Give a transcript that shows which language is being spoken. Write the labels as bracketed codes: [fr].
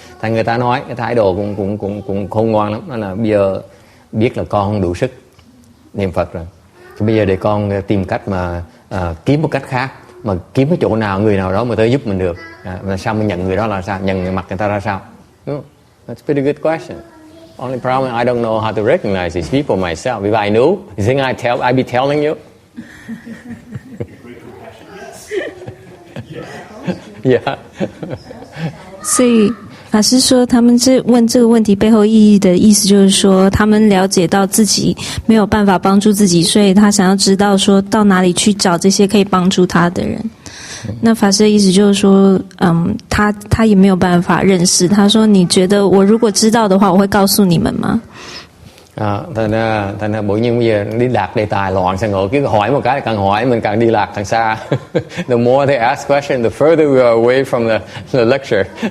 [vi] Thành người ta nói cái thái độ cũng khôn ngoan lắm. Đó là bây giờ biết là con không đủ sức niệm Phật rồi. Thì bây giờ để con tìm cách mà kiếm một cách khác, mà kiếm cái chỗ nào người nào đó mà tới giúp mình được. Mà sao mình nhận người đó là sao? Nhận người mặt người ta ra sao? [en] That's a pretty good question. Only problem, I don't know how to recognize these people myself. If I knew, you think I'd be telling you? Yeah. [zh] 所以法师说他们问这个问题背后意义的意思就是说，他们了解到自己没有办法帮助自己，所以他想要知道说到哪里去找这些可以帮助他的人。那法師的意思就是說，他也沒有辦法認識。他說：你覺得我如果知道的話，我會告訴你們嗎？ [vi] Thành ra bỗng nhiên bây giờ đi lạc đề tài loạn sang ngộ, cứ hỏi một cái càng hỏi mình càng đi lạc càng xa. [en] The more they ask questions, the further we are away from the lecture.